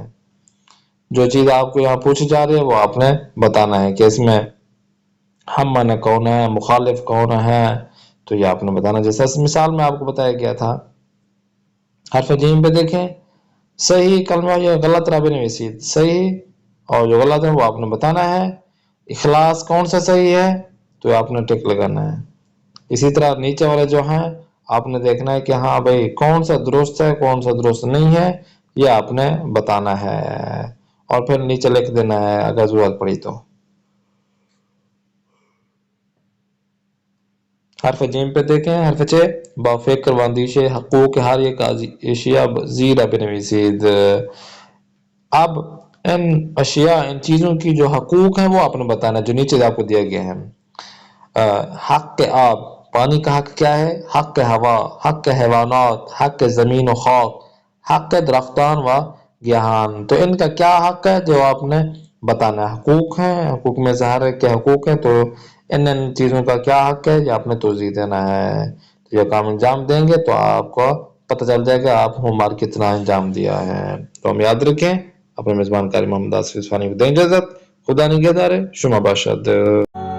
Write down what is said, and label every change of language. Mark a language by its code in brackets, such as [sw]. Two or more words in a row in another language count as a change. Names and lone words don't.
[ur] جو چیز آپ کو یہاں پوچھی جا رہی ہے وہ آپ نے بتانا ہے کہ اس میں ہم معنی کون ہے، مخالف کون ہے، تو یہ آپ نے بتانا. جیسا اس مثال میں آپ کو بتایا گیا تھا. حرف جیم پہ دیکھیں، [fa] صحیح کلمہ یا غلط را بنویسید. [ur] صحیح اور جو غلط ہے وہ آپ نے بتانا ہے. اخلاص کون سا صحیح ہے تو آپ نے ٹک لگانا ہے. اسی طرح نیچے والے جو ہیں آپ نے دیکھنا ہے کہ ہاں بھائی کون سا درست ہے کون سا درست نہیں ہے، یہ آپ نے بتانا ہے اور پھر نیچے لکھ دینا ہے اگر ضرورت پڑی تو. حرف جیم پہ دیکھیں. [fa] حرف چ با فکر و اندیشے حقوق ہر ایک اشیاء زیرہ بنویسید. [ur] اب ان اشیاء ان چیزوں کی جو حقوق ہیں وہ آپ نے بتانا جو نیچے آپ کو دیا گیا ہے. [fa] حق آب [ur] پانی کا حق کیا ہے؟ حق ہوا، [fa] حق حیوانات، حق زمین و خاک، حق درختان و گیہان، [ur] تو ان کا کیا حق ہے جو آپ نے بتانا ہے. حقوق ہیں، حقوق میں ظاہر ہے کہ حقوق ہیں، تو ان چیزوں کا کیا حق ہے یہ آپ نے توضیح دینا ہے. تو یہ کام انجام دیں گے تو آپ کو پتہ چل جائے گا آپ ہوم ورک کتنا انجام دیا ہے. تو ہم یاد رکھیں. اپنے میزبان قاری محمد آصف اصفہانی کو دیں اجازت. [fa] خدا نگہدار. شما باشد.